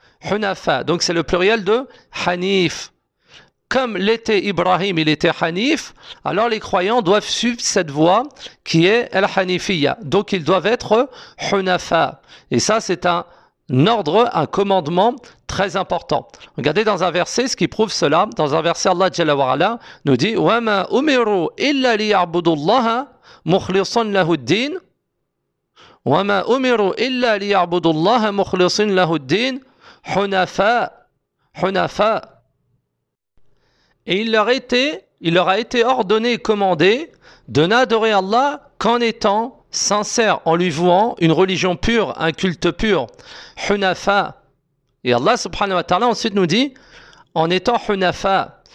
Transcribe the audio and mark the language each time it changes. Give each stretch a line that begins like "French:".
French: Hunafa, donc c'est le pluriel de hanif. Comme l'était Ibrahim, il était hanif, alors les croyants doivent suivre cette voie qui est al-hanifiyya. Donc ils doivent être hunafa. Et ça c'est un ordre, un commandement très important. Regardez dans un verset ce qui prouve cela. Dans un verset, Allah Jalla wa Ala nous dit
Arabic: وَمَا أُمِرُوا إِلَّا لِيَعْبُدُوا اللَّهَ مُخْلِصًا لَهُ الدِّينَ وَمَا أُمِرُوا إِلَّا لِيَعْبُدُوا اللَّهَ مُخْلِصًا لَهُ الدِّينَ حُنَفَا حُنَفَا.
French: Et il leur a été ordonné et commandé de n'adorer Allah qu'en étant sincère, en lui vouant une religion pure, un culte pur. Hunafa. Et Allah subhanahu wa ta'ala ensuite nous dit, en étant hunafa.